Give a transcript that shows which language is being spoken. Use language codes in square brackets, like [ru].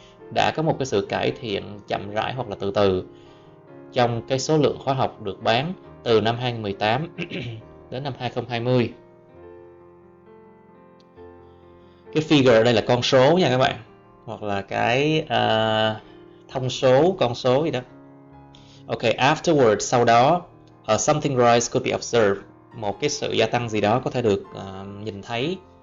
[vi] Đã có một cái sự cải thiện chậm rãi hoặc là từ từ trong cái số lượng khóa học được bán từ năm 2018 đến năm 2020. Cái figure ở đây là con số nha các bạn, hoặc là cái thông số, con số gì đó. [en] Okay, afterwards, [vi] sau đó, [en] something rise could be observed. [vi] Một cái sự gia tăng gì đó có thể được nhìn thấy.